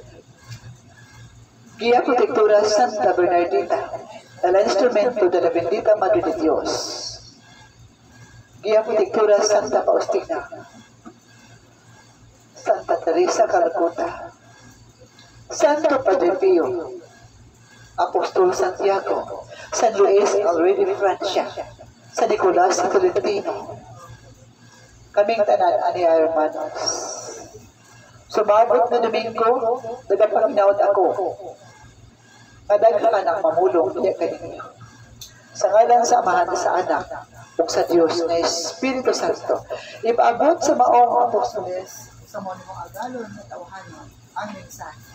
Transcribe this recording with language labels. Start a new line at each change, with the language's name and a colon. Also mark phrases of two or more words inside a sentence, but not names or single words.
Spanish: Guía Protectora Santa Bernardita, el instrumento de la bendita Madre de Dios. Guía Protectora Santa Faustina, Santa Teresa Calcuta, Santo Padre Pío, Apóstol Santiago, San Luis Already de Francia, San Nicolas Tolentino,
Cebuano: kaming tanan ani
Spanish: hermanos.
Cebuano: Sumabot na Domingo, nagapanginaot ako. Kadaghan ang mamulong niya kaninyo. Sa ngalan sa Amahan sa Anak, ug sa Dios na Espiritu Santo, ipaabot sa maong apostoles sa mong agalon na tawhanon ang mensahe.